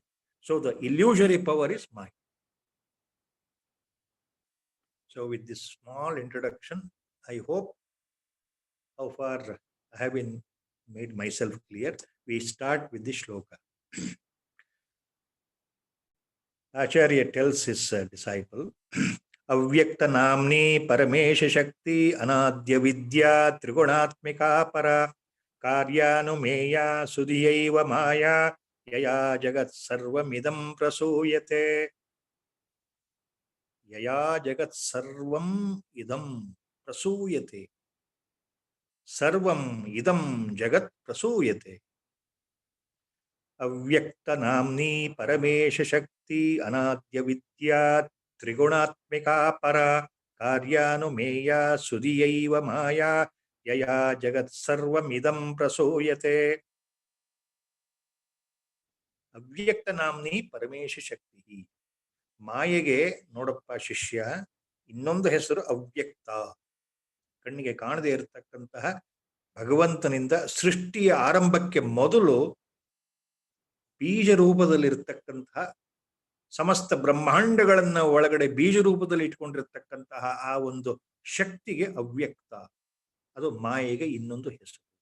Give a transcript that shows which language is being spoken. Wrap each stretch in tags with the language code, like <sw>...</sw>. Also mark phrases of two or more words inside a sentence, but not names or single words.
<en>So the illusory power is Maya. So with this small introduction, I hope how far I have been made myself clear. We start with the shloka. Acharya tells his disciple,</en> <sa>अव्यक्त नाम्नि परमेश शक्ति अनाद्य विद्या त्रिगुणात्मिका परा कार्यानुमेया सुधियैव माया यया जगत् सर्वमिदं प्रसूयते. यया जगत् सर्वम् इदं प्रसूयते. सर्वम् इदं जगत् प्रसूयते. अव्यक्त नाम्नि परमेश शक्ति अनाद्य विद्या त्रिगुणात्मिका परा कार्यानुमेया सुधियैव माया यया जगत् सर्वम् इदं प्रसूयते. ಅವ್ಯಕ್ತ ನಾಮ್ನಿ ಪರಮೇಶ ಶಕ್ತಿ.</sa> <kn>ಮಾಯೆಗೆ ನೋಡಪ್ಪ ಶಿಷ್ಯ, ಇನ್ನೊಂದು ಹೆಸರು ಅವ್ಯಕ್ತ. ಕಣ್ಣಿಗೆ ಕಾಣದೇ ಇರತಕ್ಕಂತಹ ಭಗವಂತನಿಂದ ಸೃಷ್ಟಿಯ ಆರಂಭಕ್ಕೆ ಮೊದಲು ಬೀಜ ರೂಪದಲ್ಲಿರ್ತಕ್ಕಂತಹ ಸಮಸ್ತ ಬ್ರಹ್ಮಾಂಡಗಳನ್ನ ಒಳಗಡೆ ಬೀಜ ರೂಪದಲ್ಲಿ ಇಟ್ಕೊಂಡಿರ್ತಕ್ಕಂತಹ ಆ ಒಂದು ಶಕ್ತಿಗೆ ಅವ್ಯಕ್ತ, ಅದು ಮಾಯೆಗೆ ಇನ್ನೊಂದು ಹೆಸರು.</kn>